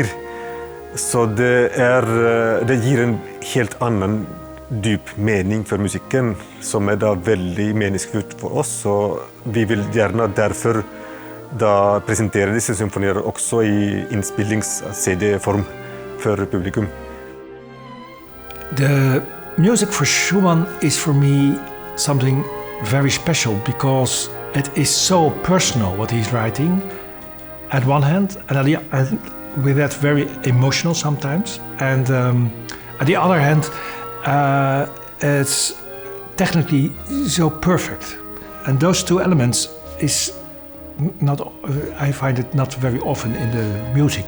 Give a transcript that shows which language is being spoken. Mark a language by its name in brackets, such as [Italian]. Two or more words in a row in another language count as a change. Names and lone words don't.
[Norwegian] Så det gir en helt annen dyp mening for musikken, som da veldig meningsfullt for oss. Så vi vil gjerne derfor da presentere disse symfonier også i innspillings-CD-form for publikum. [English] The music for Schumann is for me something very special because it is so personal what he's writing at one hand, and with that very emotional sometimes, and at the other hand it's technically so perfect, and those two elements is not, I find it not very often in the music.